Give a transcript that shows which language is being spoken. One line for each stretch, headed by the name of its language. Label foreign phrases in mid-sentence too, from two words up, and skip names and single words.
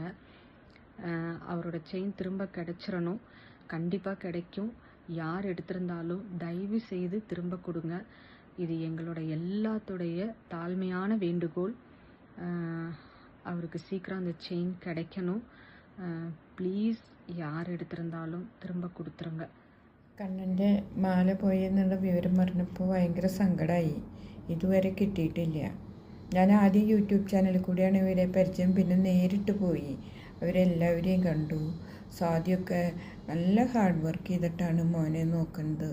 Tamil: அவரோட செயின் திரும்ப கிடைச்சிடணும். கண்டிப்பாக கிடைக்கும். யார் எடுத்திருந்தாலும் தயவு செய்து திரும்ப கொடுங்க. இது எங்களோட எல்லாத்தோடைய தாழ்மையான வேண்டுகோள். அவருக்கு சீக்கிரம் அந்த செயின் கிடைக்கணும். ப்ளீஸ் யார் எடுத்திருந்தாலும் திரும்ப கொடுத்துருங்க.
Malayalam: കണ്ണൻ്റെ മാല പോയി എന്നുള്ള വിവരം പറഞ്ഞപ്പോൾ ഭയങ്കര സങ്കടമായി. ഇതുവരെ കിട്ടിയിട്ടില്ല. ഞാൻ ആദ്യം യൂട്യൂബ് ചാനലിൽ കൂടിയാണ് ഇവരെ പരിചയം, പിന്നെ നേരിട്ട് പോയി അവരെല്ലാവരെയും കണ്ടു. സ്വാതിയൊക്കെ നല്ല ഹാർഡ് വർക്ക് ചെയ്തിട്ടാണ് മോനെ നോക്കുന്നത്.